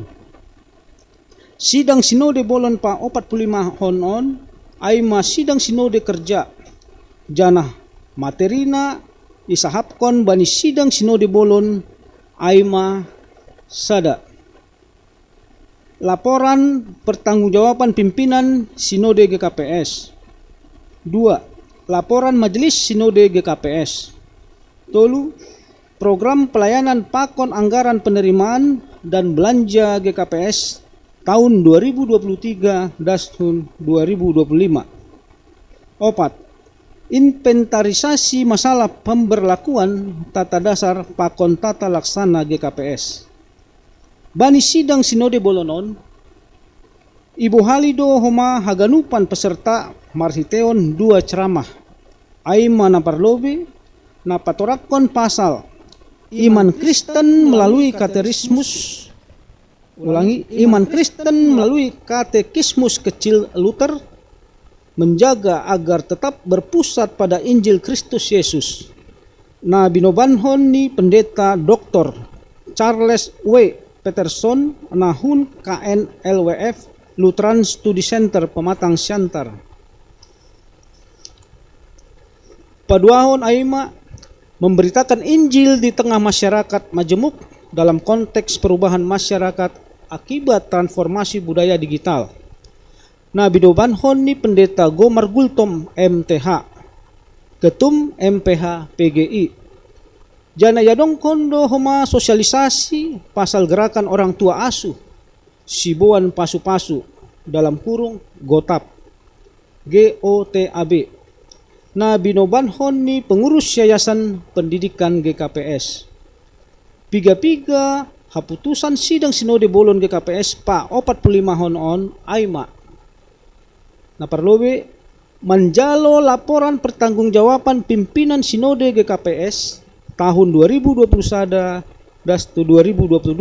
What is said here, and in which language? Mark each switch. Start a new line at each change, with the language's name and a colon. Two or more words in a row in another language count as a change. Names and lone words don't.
Batak Simalungun: Sidang sinode bolon pa 45 honon, aima sidang sinode kerja, janah materina isahapkon bani sidang sinode bolon, aima sada.
Indonesian: Laporan pertanggungjawaban pimpinan Sinode GKPS. 2. Laporan Majelis Sinode GKPS. 3. Program pelayanan pakon anggaran penerimaan dan belanja GKPS tahun 2023 dan 2025. 4. Inventarisasi masalah pemberlakuan tata dasar pakon tata laksana GKPS.
Batak Simalungun: Bani sidang sinode bolonon, Ibu Halido homa haganupan peserta marhiteon 2 ceramah. Aima na parlobe na patorakon pasal
Indonesian: iman Kristen melalui katekismus. Ulangi, iman Kristen melalui katekismus kecil Luther menjaga agar tetap berpusat pada Injil Kristus Yesus.
Batak Simalungun: Na binobanhon ni pendeta Dr. Charles W. Peterson nahun KNLWF Lutheran Study Center Pematang Siantar. Paduahon aima
Indonesian: memberitakan Injil di tengah masyarakat majemuk dalam konteks perubahan masyarakat akibat transformasi budaya digital.
Batak Simalungun: Nah bidobanhon ni pendeta Gomar Gultom MTH, Ketum MPH PGI. Jana yadong kondo homa
Indonesian: sosialisasi pasal gerakan orang tua asuh
Batak Simalungun: Sibuan Pasu-Pasu dalam kurung GOTAB GOTAB. Na binobanhon ni
Indonesian: pengurus yayasan pendidikan
Batak Simalungun: GKPS. Piga-piga haputusan sidang sinode bolon GKPS pa 45 honon aima. Na parlobe menjalo
Indonesian: laporan pertanggungjawaban pimpinan sinode GKPS tahun 2021 dan 2022.